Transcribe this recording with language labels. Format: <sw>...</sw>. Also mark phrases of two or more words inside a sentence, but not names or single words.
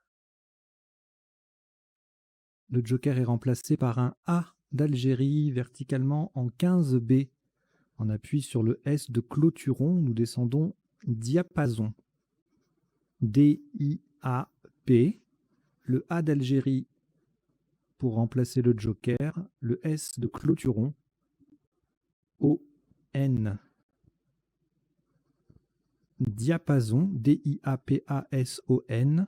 <fr>Le joker est remplacé par un A d'Algérie verticalement en 15B. On appuie sur le S de clôturon, nous descendons diapason. D-I-A-P. Le A d'Algérie pour remplacer le joker. Le S de clôturon. O-N. Diapason. D-I-A-P-A-S-O-N.</fr>